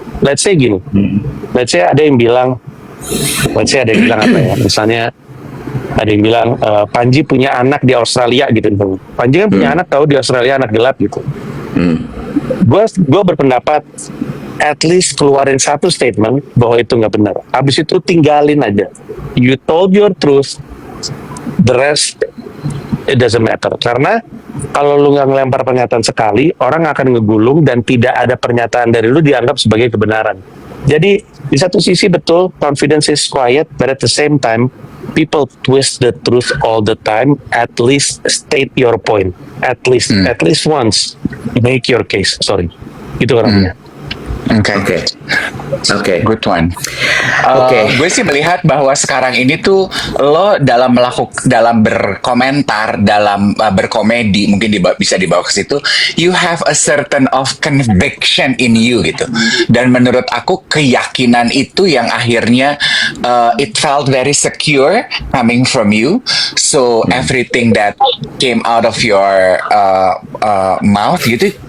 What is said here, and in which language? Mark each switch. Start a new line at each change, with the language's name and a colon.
English: Let's say
Indonesian: gini, let's say ada yang bilang apa ya, misalnya ada yang bilang Panji punya anak di Australia gitu. Panji kan punya anak, tahu di Australia anak gelap gitu. Gue berpendapat at least keluarin satu statement bahwa itu nggak benar. Habis itu tinggalin aja.
English: You told your truth, the rest it doesn't matter.
Indonesian: Karena kalau lu nggak ngelempar pernyataan sekali, orang akan ngegulung dan tidak ada pernyataan dari lu dianggap sebagai kebenaran. Jadi di satu sisi betul
English: confidence is quiet, but at the same time people twist the truth all the time. At least state your point. At least once make your case.
Indonesian: Sorry, itu orangnya. Oke.
English: Good one.
Indonesian: Oke. Gue sih melihat bahwa sekarang ini tuh lo dalam berkomentar, dalam berkomedi, mungkin bisa dibawa ke situ.
English: You have a certain of conviction in you gitu.
Indonesian: Dan menurut aku keyakinan itu yang akhirnya
English: it felt very secure coming from you. So everything that came out of your mouth gitu